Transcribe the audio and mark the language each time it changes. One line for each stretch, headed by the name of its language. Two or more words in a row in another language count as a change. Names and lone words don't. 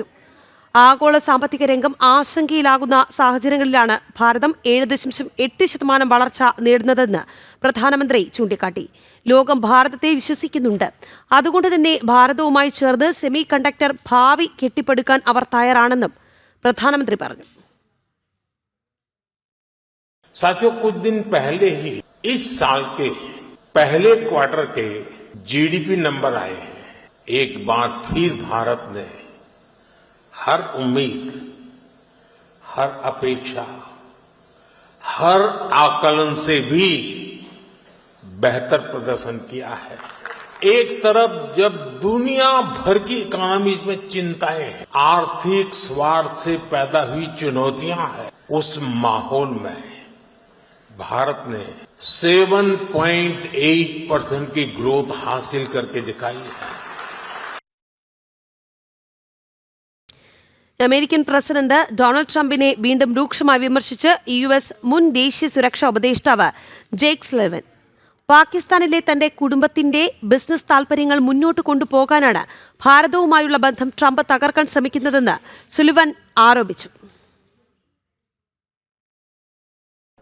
Malayalam: ആഗോള സാമ്പത്തിക രംഗം ആശങ്കയിലാകുന്ന സാഹചര്യങ്ങളിലാണ് ഭാരതം 7.8% വളർച്ച നേടുന്നതെന്ന് പ്രധാനമന്ത്രി ചൂണ്ടിക്കാട്ടി. ലോകം ഭാരതത്തെ വിശ്വസിക്കുന്നുണ്ട്. അതുകൊണ്ട് തന്നെ ഭാരതവുമായി ചേർന്ന് സെമി കണ്ടക്ടർ ഭാവി കെട്ടിപ്പടുക്കാൻ അവർ തയ്യാറാണെന്നും പ്രധാനമന്ത്രി പറഞ്ഞു.
Hindi: साथियों, कुछ दिन पहले ही इस साल के पहले क्वार्टर के जीडीपी नंबर आए हैं। एक बार फिर भारत ने हर उम्मीद, हर अपेक्षा, हर आकलन से भी बेहतर प्रदर्शन किया है। एक तरफ जब दुनिया भर की इकोनॉमीज में चिंताएं हैं, आर्थिक स्वार्थ से पैदा हुई चुनौतियां हैं, उस माहौल में भारत ने 7.8% की ग्रोथ हासिल करके दिखाई है।
Malayalam: അമേരിക്കൻ പ്രസിഡന്റ് ഡൊണാൾഡ് ട്രംപിനെ വീണ്ടും രൂക്ഷമായി വിമർശിച്ച് US മുൻ ദേശീയ സുരക്ഷാ ഉപദേഷ്ടാവ് ജേക്ക് സുലിവൻ. പാകിസ്ഥാനിലെ തന്റെ കുടുംബത്തിന്റെ ബിസിനസ് താൽപര്യങ്ങൾ മുന്നോട്ട് കൊണ്ടുപോകാനാണ് ഭാരതവുമായുള്ള ബന്ധം ട്രംപ് തകർക്കാൻ ശ്രമിക്കുന്നതെന്ന് സുലിവൻ ആരോപിച്ചു.